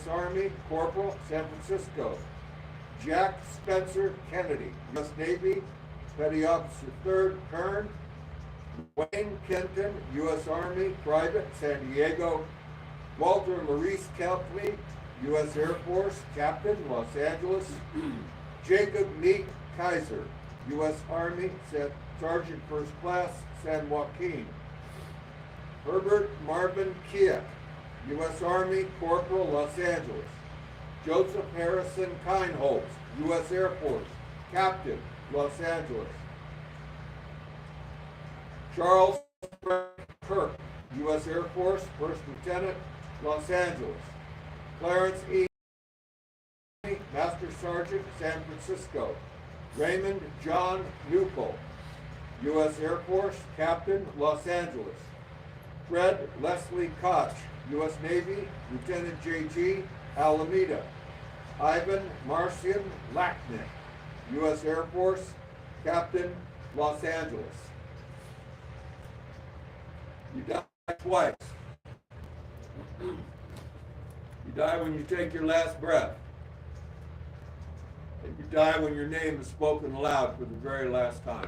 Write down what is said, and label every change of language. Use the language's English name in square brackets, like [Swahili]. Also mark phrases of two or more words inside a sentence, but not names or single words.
[English] Army, Corporal, San Francisco. Jack Spencer Kennedy, U.S. Navy, Petty Officer 3rd, Kern. Wayne Kenton, U.S. Army, Private, San Diego. Walter Maurice Kelpley, U.S. Air Force, Captain, Los Angeles. Jacob Meek Kaiser, U.S. Army, Sergeant First Class, San Joaquin. Herbert Marvin Kiek, U.S. Army, Corporal, Los Angeles. Joseph Harrison Keinholz, U.S. Air Force, Captain, Los Angeles. Charles Kirk, U.S. Air Force, First Lieutenant, Los Angeles. Clarence E. Master Sergeant, San Francisco. Raymond John Newpel, U.S. Air Force, Captain, Los Angeles. Fred Leslie Koch, U.S. Navy, Lieutenant J.G., Alameda. Ivan Marcian Lacknick, U.S. Air Force, Captain, Los Angeles. You die twice. You die when you take your last breath. And you die when your name is spoken aloud for the very last time.